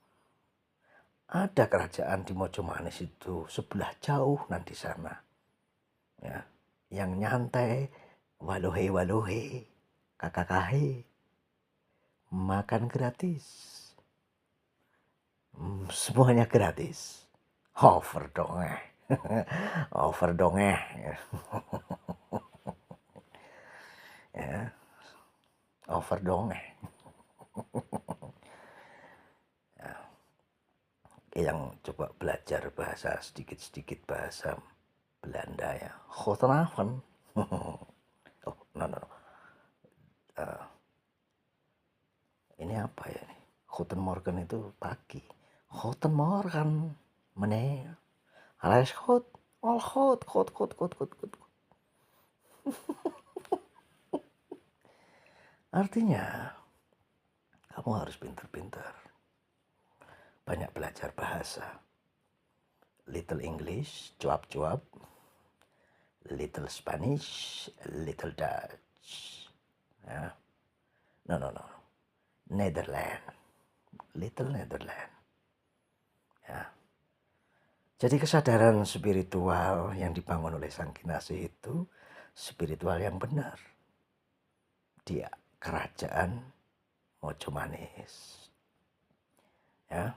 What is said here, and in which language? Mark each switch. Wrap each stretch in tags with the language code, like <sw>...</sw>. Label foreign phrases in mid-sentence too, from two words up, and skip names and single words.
<id>Ada kerajaan di Mojo Manis itu sebelah jauh nanti sana. yang nyantai, walohe-walohe, kakakahe, makan gratis. Semuanya gratis. Over dong over dong ya, over dong yang coba belajar bahasa sedikit-sedikit bahasa Belanda ya. Goedenavond.</id> <en>Oh, no.</en> <id>Ini apa ya nih?</id> <de>Guten Morgen</de> <id>itu pagi.</id> <de>Guten Morgen, meneer.</de> <nl>Alles goed. All goed.</nl> <id>Artinya, kamu harus pintar-pintar. Banyak belajar bahasa.</id> <en>Little English, cuap-cuap. Little Spanish, little Dutch.</en> <id>Ya. No. Netherlands.</id> <en>Little Netherlands.</en> <id>Ya. Jadi kesadaran spiritual yang dibangun oleh Sang Kinasih itu spiritual yang benar. Di kerajaan Mojo Manis. Ya.</id>